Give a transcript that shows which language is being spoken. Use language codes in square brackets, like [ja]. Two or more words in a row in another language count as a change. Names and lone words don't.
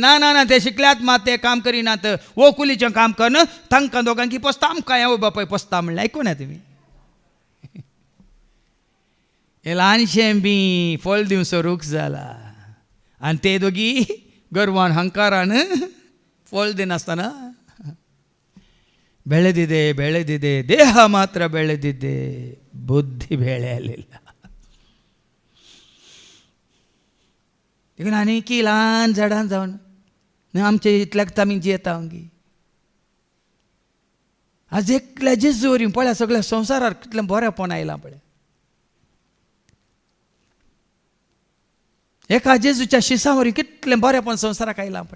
[kok] ना ना ना, ते शिकल्यात मात ते काम करिनात, वो कुलीचें काम कर तांकां दोगांकी पोसता, आमकां आवय बापाय पोसता म्हणलें. आयकूना तुमी? हे ल्हानशें बी फळ दिवचो रूख जाला आनी ते दोगी गर्वान हंकारान फळ दिनासतना [kn] ಬೆಳೆದಿದೆ ದೇಹ ಮಾತ್ರ ಬೆಳೆದಿದೆ, ಬುದ್ಧಿ ಬೆಳೆಯಲಿಲ್ಲ. ಈಗ ನಾನು [kok] की ल्हान झाडां जावन आमचे इतल्याक आमी जियेता हंगी. आज एकल्या जेजू वरी पळय सगळ्या संवसारार कितलें बरेंपण आयलां पळय. एका जेजूच्या शिसा वरी कितलें बरेंपण संवसाराक आयलां पळय.